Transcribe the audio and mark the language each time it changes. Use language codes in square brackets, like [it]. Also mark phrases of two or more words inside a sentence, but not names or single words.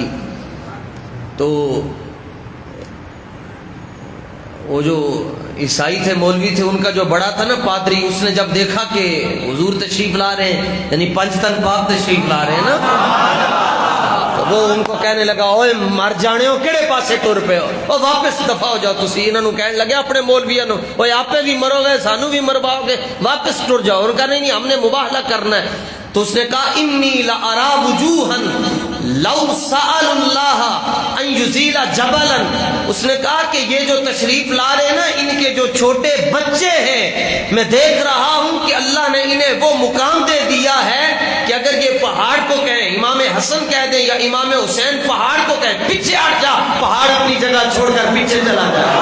[ur] تو وہ جو عیسائی تھے مولوی تھے ان کا جو بڑا تھا نا پادری اس نے جب دیکھا کہ حضور تشریف لا رہے ہیں یعنی پنجتن پاک تشریف لا رہے ہیں نا تو وہ ان کو کہنے لگا [pa] اوے مر جانے ہو کہڑے پاسے ٹر پے ہو او واپس دفع ہو جاؤ. تسی انہوں کہنے لگے اپنے مولویاں نو اوے آپے بھی مرو گے سانو بھی مرواؤ گے واپس ٹر جاؤ. [ur] اور کہا نہیں ہم نے مباہلہ کرنا ہے. تو اس نے کہا [ar] انی لارا وجوہا لو سأل اللہ ان یزیل جبلا. [ur] اس نے کہا کہ یہ جو تشریف لا رہے ہیں نا ان کے جو چھوٹے بچے ہیں میں دیکھ رہا ہوں کہ اللہ نے انہیں وہ مقام دے دیا ہے کہ اگر یہ پہاڑ کو کہیں امام حسن کہہ دیں یا امام حسین پہاڑ کو کہیں پیچھے ہٹ جا پہاڑ اپنی جگہ چھوڑ کر پیچھے چلا جائے.